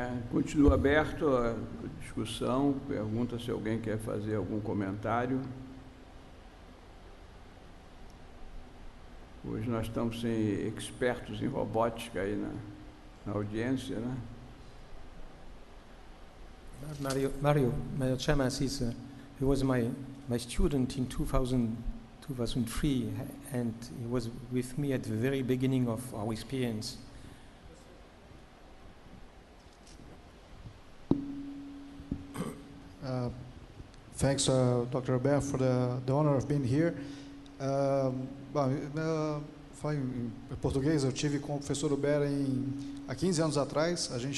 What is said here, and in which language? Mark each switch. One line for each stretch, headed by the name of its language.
Portuguese: Continua aberto a discussão, pergunta se alguém quer fazer algum comentário. Hoje nós estamos sem expertos em robótica aí na audiência, né?
English: Mario Chamas he was my student in 2003, and he was with me at the very beginning of our experience. Thanks, Dr. Albert, for the honor of being here.
Portuguese: Falo em português, eu tive com o professor Albert há 15 anos atrás.